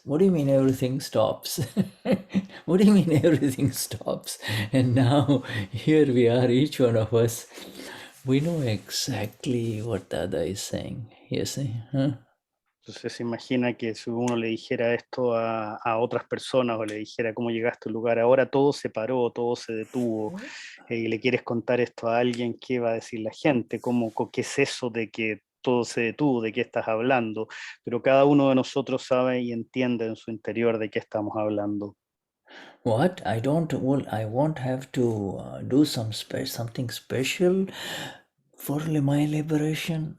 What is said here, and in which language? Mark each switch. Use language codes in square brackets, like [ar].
[en] What do you mean everything stops? What do you mean everything stops? And now here we are, each one of us, we know exactly what Dada is saying. You see? Huh? [es] Entonces se imagina que si uno le dijera esto a otras personas o le dijera cómo llegaste a un lugar, ahora todo se paró, todo se detuvo, y le quieres contar esto a alguien, ¿qué va a decir la gente? ¿Qué es eso de que todo se detuvo? ¿De qué estás hablando? Pero cada uno de nosotros sabe y entiende en su interior de qué estamos hablando. [en] What? I won't have to do something special for my liberation.